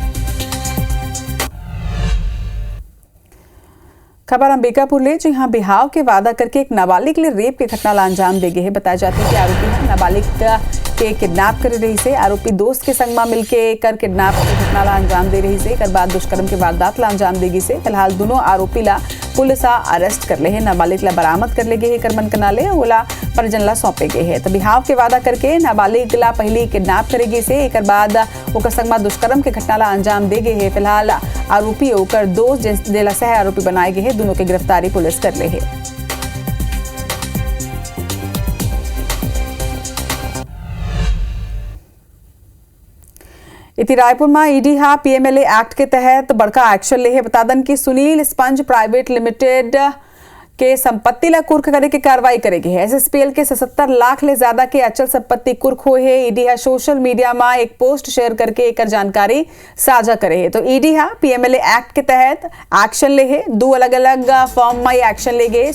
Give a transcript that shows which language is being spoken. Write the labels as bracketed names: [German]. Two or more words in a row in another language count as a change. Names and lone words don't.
[Chhattisgarhi] खबर अंबिकापुर ले। जी हाँ, बिहाव के वादा करके एक नाबालिग ले रेप की घटना ला अंजाम दे गए है। बताया जाता है कि आरोपी नाबालिग के किडनैप कर रही से। आरोपी दोस्त के संग में मिलके कर किडनैप की घटना ला अंजाम दे रही से। एक बाद दुष्कर्म के वारदात ला अंजाम देगी से। फिलहाल दोनों आरोपी ला पुलिस अरेस्ट कर ले है। नाबालिग ला बरामद कर ले गए है। करमन कनाले ओला परिजन ला सौंपे गए है। तो बिहाव के वादा करके नाबालिग ला पहले किडनैप करेगी से। एक बाद ओकर संग में दुष्कर्म के घटना ला अंजाम दे गए है। फिलहाल आरोपी ओकर दोस्त जेला सह आरोपी बनाए गए है। दोनों की गिरफ्तारी पुलिस कर ले है। इति रायपुर में ईडी हा पीएमएलए एक्ट के तहत बड़का एक्शन ले है। बता दें कि सुनील स्पंज प्राइवेट लिमिटेड के संपत्ति ला कुर्क करे के कार्रवाई करेगी है। एसएसपीएल के 77 लाख ले ज्यादा के अचल संपत्ति कुर्क हुए है। ईडी हा [English] social media [Chhattisgarhi] में एक [English] post share [Chhattisgarhi] करके एक जानकारी साझा करे है। तो ईडी हा पीएमएलए एक्ट के तहत एक्शन ले है। 2 अलग अलग फॉर्म में एक्शन ले गए।